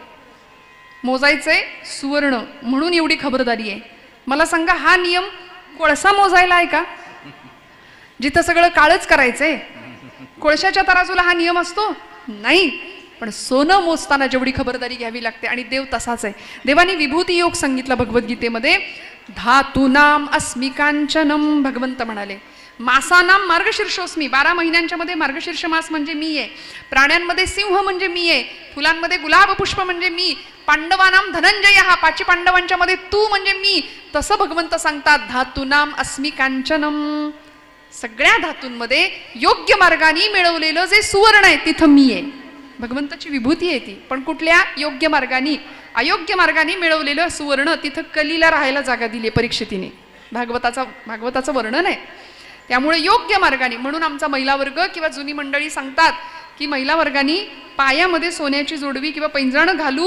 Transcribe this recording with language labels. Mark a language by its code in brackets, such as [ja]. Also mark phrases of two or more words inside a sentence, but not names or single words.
[mr] मोजायचंय सुवर्ण, म्हणून एवढी खबरदारी आहे. मला सांगा, हा नियम कोळसा मोजायला आहे का? जिथं सगळं काळच करायचंय, कोळशाच्या तराजूला हा नियम असतो? नाही. पण सोनं मोजताना जेवढी खबरदारी घ्यावी लागते. आणि देव तसाच आहे. देवाने विभूती योग सांगितला भगवद्गीतेमध्ये. [sa] धातूनाम अस्मि कांचनम. [mr] भगवंत म्हणाले, [sa] मासानाम मार्गशीर्षोस्मी. [mr] 12 महिन्यांच्या मध्ये मार्गशीर्ष मास म्हणजे मी आहे. प्राण्यांमध्ये सिंह म्हणजे मी आहे. फुलांमध्ये गुलाब पुष्प म्हणजे मी. [sa] पांडवानाम धनंजय. [mr] हा 5 पांडवांच्या मध्ये तू म्हणजे मी. तसं भगवंत सांगतात, [sa] धातूनाम अस्मि कांचनम. [mr] सगळ्या धातूंमध्ये योग्य मार्गाने मिळवलेलं जे सुवर्ण आहे तिथं मी आहे. भगवंताची विभूती आहे ती. पण कुठल्या? योग्य मार्गाने. अयोग्य मार्गाने मिळवलेलं सुवर्ण तिथं कलीला राहायला जागा दिली परीक्षितीने. भागवताचं वर्णन आहे. त्यामुळे योग्य मार्गाने. म्हणून आमचा महिला वर्ग किंवा जुनी मंडळी सांगतात की महिला वर्गाने पायामध्ये सोन्याची जोडवी किंवा पैंजण घालू?